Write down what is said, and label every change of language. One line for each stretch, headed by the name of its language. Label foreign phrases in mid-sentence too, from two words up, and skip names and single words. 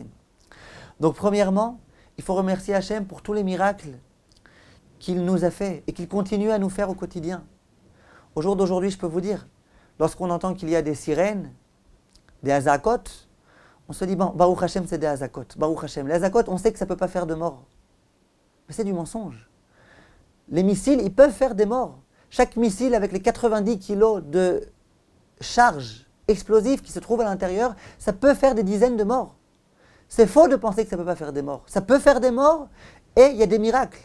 French: Donc premièrement, il faut remercier Hachem pour tous les miracles qu'il nous a fait et qu'il continue à nous faire au quotidien. Au jour d'aujourd'hui, je peux vous dire, lorsqu'on entend qu'il y a des sirènes, des hazakot, on se dit, bon,
Hebrew: ברוך השם,
French: c'est des hazakot.
Hebrew: ברוך השם.
French: Les hazakot, on sait que ça ne peut pas faire de mort. Mais c'est du mensonge. Les missiles, ils peuvent faire des morts. Chaque missile, avec les 90 kilos de charge explosive qui se trouve à l'intérieur, ça peut faire des dizaines de morts. C'est faux de penser que ça ne peut pas faire des morts. Ça peut faire des morts et il y a des miracles.